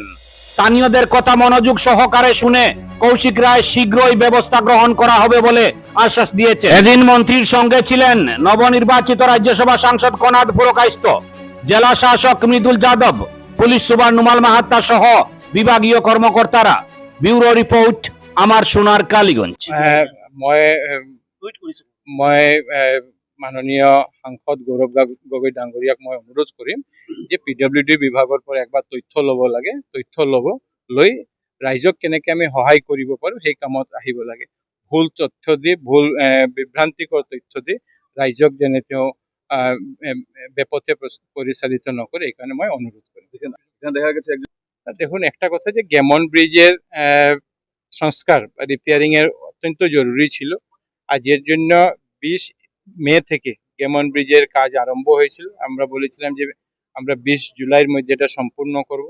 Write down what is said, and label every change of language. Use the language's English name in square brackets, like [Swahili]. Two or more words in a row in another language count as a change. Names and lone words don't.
[Bangla] স্থানীয়দের কথা মনোযোগ সহকারে শুনে কৌশিক রায় শীঘ্রই ব্যবস্থা গ্রহণ করা হবে বলে আশ্বাস দিয়েছে। এদিন মন্ত্রীর সঙ্গে ছিলেন নবনির্বাচিত রাজ্যসভা সাংসদ কোনাদ পুরকাইস্ত, জেলা শাসক মৃদুল যাদব, পুলিশ সুপার নুমাল মাহাত্তা সহ বিভাগীয় কর্মকর্তারা। ব্যুরো রিপোর্ট, আমার সোনার কালীগঞ্জ। [Assamese] মই মাননীয় সাংসদ গৌৰৱ গগৈ ডাঙৰীয়াক মই অনুৰোধ কৰিম যে PWD বিভাগৰ পৰা একবাৰ তথ্য ল'ব লাগে। তথ্য লৈ ৰাইজক কেনেকৈ আমি সহায় কৰিব পাৰোঁ সেই কামত আহিব লাগে। ভুল তথ্য দি, ভুল বিভ্ৰান্তিকৰ তথ্য দি ৰাইজক যেনে তেওঁ বেপথে পৰিচালিত নকৰে, এইকাৰণে মই অনুৰোধ কৰিম। [Bangla] দেখা গেছে দেখুন, একটা কথা যে গেমন ব্রিজের সংস্কার রিপেয়ারিংয়ের অত্যন্ত জরুরি ছিল। আজের জন্য 20 মে থেকে গেমন ব্রিজের কাজ আরম্ভ হয়েছিল। আমরা বলেছিলাম যে আমরা 20 জুলাইয়ের মধ্যে এটা সম্পূর্ণ করব।